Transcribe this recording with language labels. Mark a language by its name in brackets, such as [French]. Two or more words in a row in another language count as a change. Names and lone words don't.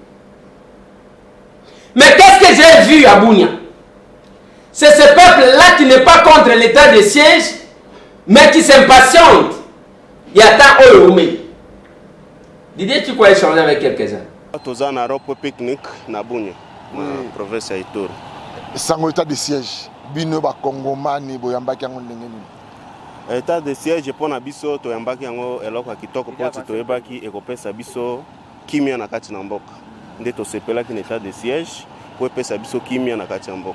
[French] Mais qu'est-ce que j'ai vu à Bounia? C'est ce peuple-là qui n'est pas contre l'état de siège, mais qui s'impatiente. Il y a tant Oyoumé. Didier, tu crois échanger avec quelques-uns? Nous avons un repos pique-nique [Lingala] na Bounia, na province ya Ituri. [French] Sans état de siège, [Lingala] bino ba Congomani boyambaki yango ndenge nini? [French] État de siège pour [Lingala] na biso toyambaki yango eloko ya kitoko po toyebaki ekopesa biso kimia na kati na mboka. Nde tosepelaki na [French] état de siège [Lingala] po epesa biso kimia na kati ya mboka.